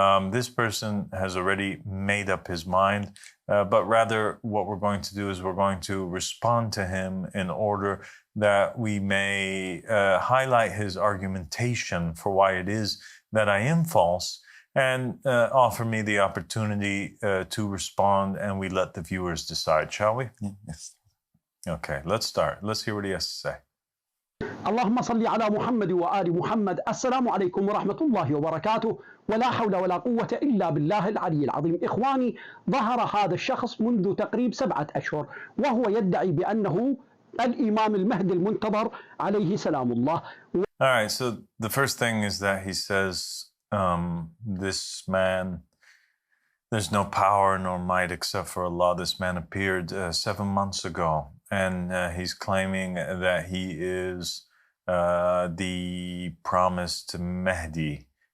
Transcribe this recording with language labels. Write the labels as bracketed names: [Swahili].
[English] This person has already made up his mind, but rather what we're going to do is we're going to respond to him in order that we may highlight his argumentation for why it is that I am false and offer me the opportunity to respond, and we let the viewers decide, shall we? Yes. Okay, let's start. Let's hear what he has to say. [Arabic] اللهم صل على محمد وآل محمد. السلام عليكم ورحمة الله وبركاته، ولا حول ولا قوة إلا بالله العلي العظيم. إخواني، ظهر هذا الشخص منذ تقريب 7 أشهر وهو يدعي بأنه الإمام المهدي المنتظر عليه سلام الله. [English] All right, so the first thing is that he says this man, there's no power nor might except for Allah. This man appeared 7 months ago, and he's claiming that he is the promised Mahdi.